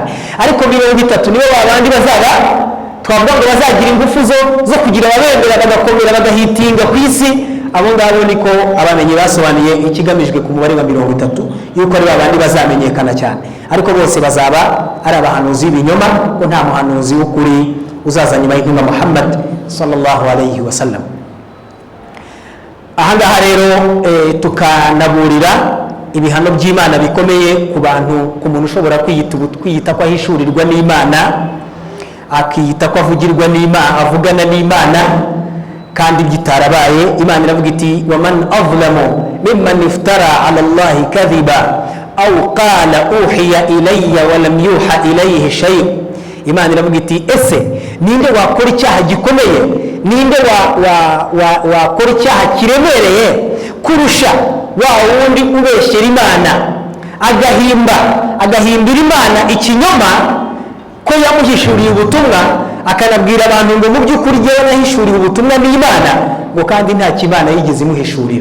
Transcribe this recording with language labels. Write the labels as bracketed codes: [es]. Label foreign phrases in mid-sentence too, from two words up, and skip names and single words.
[rw] Ariko 30 nibo babandi bazaba twavuga ngo bazagira ingufu zo kugira ababemera bagakomera bagahitinga ku isi. Abo ngabo niko abamenyi basobanuye ikigamijwe ku mubare wa 30, yuko ari babandi bazamenyekana cyane, ariko bose bazaba ari abahanuzi b'ibinyoma, ko nta muhanuzi w'ukuri uzaza nyuma y'intumwa Muhammad [ar] صلى الله عليه وسلم. [rw] Ahangaha rero tukanaburira ibihano by'Imana bikomeye ku bantu, ku muntu ushobora kwiyita ko ahishurirwa n'Imana, akiyita ko avugirwa n'Imana, avugana n'Imana kandi byitarabaye. Imana iravuga iti [ar] ومن أظلم ممن افترى على الله كذبا أو قال أوحي إلي ولم يوح إليه شيء. [rw] Imana iravuga iti ese ninde wakora icyaha gikomeye, ninde wakora icyaha kiremereye kurusha wa wundi ubeshyera Imana, agahimbira Imana ikinyoma ko yamuhishuriye ubutumwa, akanabwira abantu ngo mu by'ukuri jyewe nahishuriye ubutumwa n'Imana, ngo kandi nta kibana yigeze imuhishurira.